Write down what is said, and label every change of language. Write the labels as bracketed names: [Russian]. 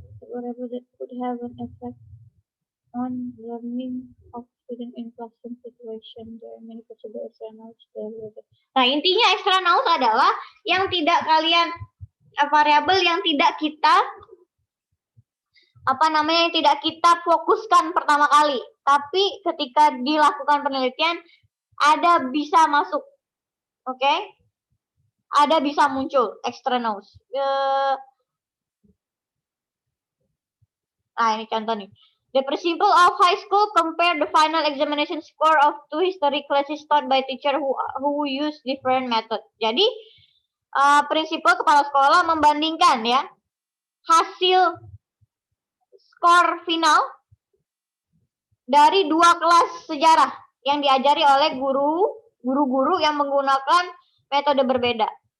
[English] Whatever that could have an effect on learning of student in classroom situation. There are many possible externals. [Indonesian] Nah, intinya externals adalah yang tidak variabel yang tidak kita yang tidak kita fokuskan pertama kali, tapi ketika dilakukan penelitian ada bisa masuk, oke? Ada bisa muncul externals. Nah, ini contoh nih. [English] The principal of high school compare the final examination score of two history classes taught by teacher who use different method. [Indonesian] Jadi, prinsipal kepala sekolah membandingkan ya hasil skor final dari dua kelas sejarah yang diajari oleh guru-guru yang menggunakan metode berbeda.